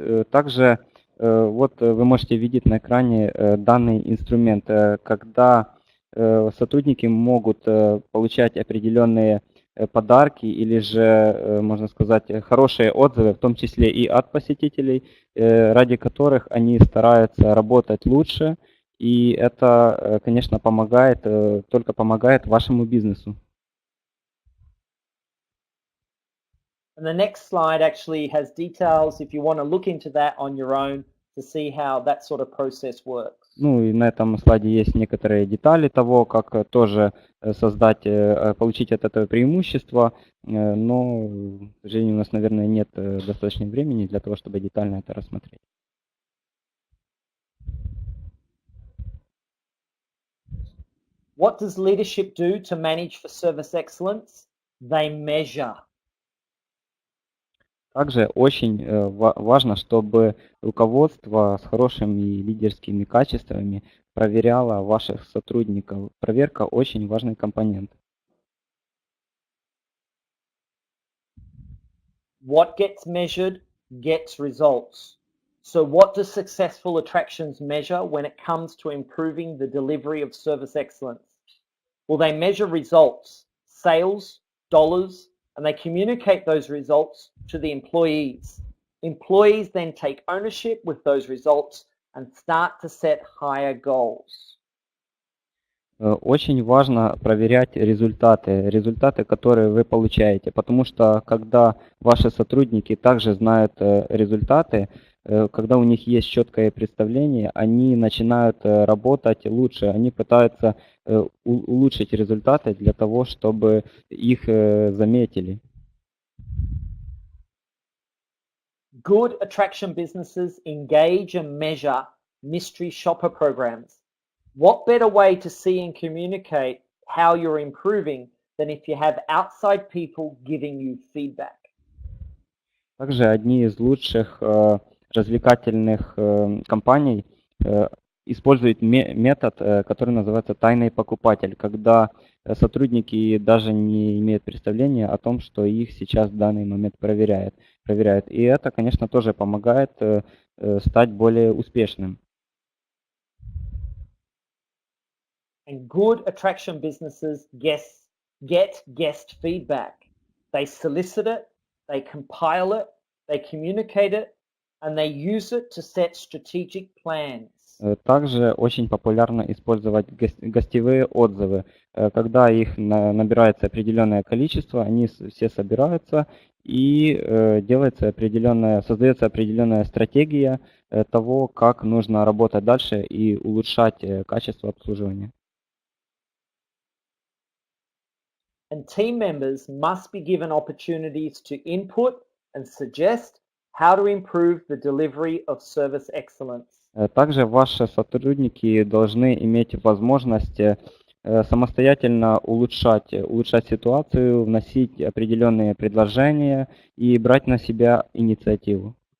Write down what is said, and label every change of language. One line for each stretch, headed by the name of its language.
Russian: Также вот вы можете видеть на экране данный инструмент, когда сотрудники могут получать определенные подарки или же, можно сказать, хорошие отзывы, в том числе и от посетителей, ради которых они стараются работать лучше, и это, конечно, только помогает вашему бизнесу.
English: And the next slide actually has details if you want to look into that on your own to see how that sort of process works.
Russian: Ну и на этом слайде есть некоторые детали того, как тоже получить от этого преимущество, но, к сожалению, у нас, наверное, нет достаточно времени для того, чтобы детально это рассмотреть.
English: What does leadership do to manage for service excellence? They measure.
Russian: Также очень важно, чтобы руководство с хорошими лидерскими качествами проверяло ваших сотрудников. Проверка очень важный компонент.
English: What gets measured gets results. So what do successful attractions measure when it comes to improving the delivery of service excellence? Well, they measure results, sales, dollars, and they communicate those results to the employees. Employees then take ownership with those results and start to set higher goals.
Russian: Очень важно проверять результаты, которые вы получаете, потому что когда ваши сотрудники также знают результаты, когда у них есть четкое представление, они начинают работать лучше, они пытаются улучшить результаты для того, чтобы их заметили.
English: Good attraction businesses engage and measure mystery shopper programs. What better way to see and communicate how you're improving than if you have outside people giving you feedback?
Russian: Также одни из лучших развлекательных компаний используют метод, который называется тайный покупатель, когда сотрудники даже не имеют представления о том, что их сейчас в данный момент проверяют. проверяют. И это, конечно, тоже помогает стать более успешным.
English: And good attraction businesses get guest feedback. They solicit it, they compile it, they communicate it, and they use it to set strategic plans.
Russian: Также очень популярно использовать гостевые отзывы. Когда их набирается определенное количество, они все собираются и создается определенная стратегия того, как нужно работать дальше и улучшать качество обслуживания.
English: And team members must be given opportunities to input and suggest how to improve the delivery of service excellence.
Russian: Также ваши сотрудники должны иметь возможность самостоятельно улучшать ситуацию, вносить определенные предложения и брать на себя инициативу.